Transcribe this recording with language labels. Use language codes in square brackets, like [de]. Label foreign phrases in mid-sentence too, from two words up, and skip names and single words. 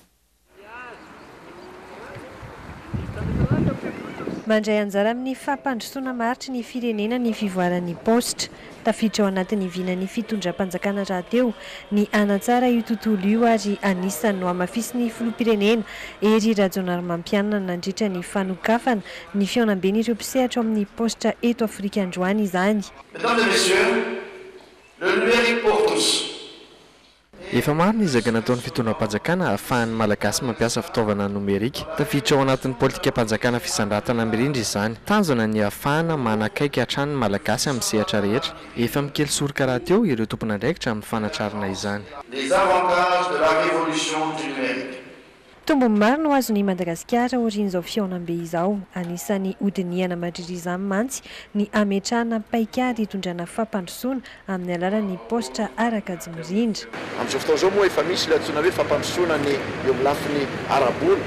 [mg] Mandray anjara amin'ny fampandrosoana maharitra ny firenena ny fivoaran'ny postra tafiditra ao anatin'ny vinan'ny fitondram-panjakana rahateo ny anatsara io tontolo io ary anisany no amafisy ny filoham-pirenena ery Rajaonarimampianina nandritra ny fanokafana ny fiaonam-ben'ireo mpisehatra ao amin'ny postra eto Afrika androany izany. [fr] Mesdames et messieurs, le numérique pour tous. [mg] Efa maro ny izaka nataon'ny fitondram-panjakana ahafahan'ny malagasy mampiasa fitaovana nomerika tafiditra ao anatin'ny politika mpanjakana fisandratana mirindra izany tanjona ny ahafahana manakaiky hatrany malagasy amin'ny sehatra rehetra efa mikely soroka rahateo ireo tompon'andraikitra amin'ny fanatrarana izany. [fr] Les avantages de la révolution du numérique. [mg] Tombony maro no azon'ny Madagasikara orin'izao fiaonam-be izao anisany hodiniana mandriry izany mantsy ny ametrahana paikady hitondrana fampandrosoana amin'ny alalan'ny postra arakajy mirindra. Amin'izao fotoana izao moa efa misy ilay antsoina hoe fampandrosoana ny eo amin'ny lafiny arabola.